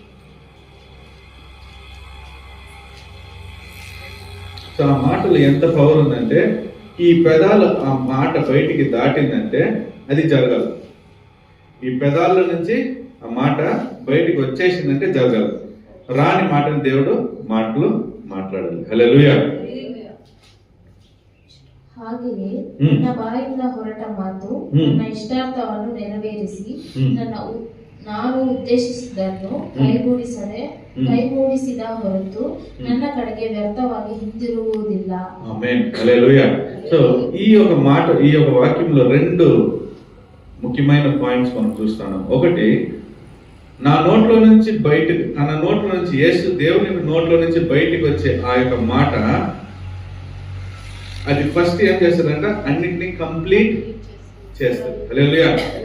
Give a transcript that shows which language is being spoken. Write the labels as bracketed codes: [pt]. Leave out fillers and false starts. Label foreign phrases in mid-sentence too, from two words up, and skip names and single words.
[te] సో ఆ మాటలు ఎంత పవర్ ఉందంటే, ఈ పెదాలు ఆ మాట బయటికి దాటిందంటే అది జరగాలి. ఈ పెదాల నుంచి ఆ మాట బయటికి వచ్చేసిందంటే జరగాలి. రాని మాటలు దేవుడు మాటలు మాట్లాడాలి. హల్లెలూయా. [kn] ಹಾಗೆಯೇ ನನ್ನ ಬಾಯಿಂದ ಹೊರಟ ಮಾತು ನನ್ನ ಇಷ್ಟಾರ್ಥವನ್ನು ನೆರವೇರಿಸಿ ನಾನು ಉದ್ದೇಶಿಸಿದ್ದನ್ನು ಕೈಗೂಡಿಸಿದ ಹೊರತು ನನ್ನ ಕಡೆಗೆ ವ್ಯರ್ಥವಾಗಿ ಹಿಂದಿರುಗುವುದಿಲ್ಲ. ಆಮೆನ್. [te] హల్లెలూయా. సో ఈ యొక్క మాట, ఈ యొక్క వాక్యంలో 2 ముఖ్యమైన పాయింట్స్ మనం చూస్తాము. ఒకటి, నా నోట్లో నుంచి బయటకు, తన నోట్లో నుంచి, యేసు దేవుని నోట్లో నుంచి బయటికి వచ్చే ఆ యొక్క మాట, అది ఫస్ట్ ఏం చేస్తుందంట, అన్నిటినీ కంప్లీట్ చేస్తుంది.